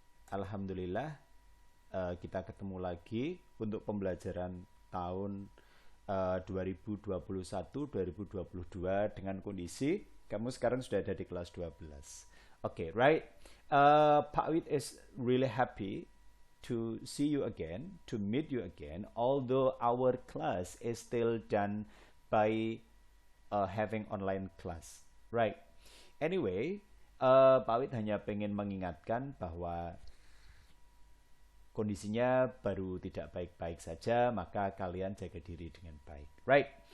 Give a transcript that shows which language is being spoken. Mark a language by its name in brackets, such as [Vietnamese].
[Indonesian] Alhamdulillah, kita ketemu lagi untuk pembelajaran tahun 2021-2022 dengan kondisi kamu sekarang sudah ada di kelas 12. [English] Oke, right? Pak Wid is really happy to see you again, to meet you again, although our class is still done by having online class, right? [Indonesian] Anyway, Pak Wid hanya pengen mengingatkan bahwa kondisinya baru tidak baik-baik saja, maka kalian jaga diri dengan baik. [English] Right?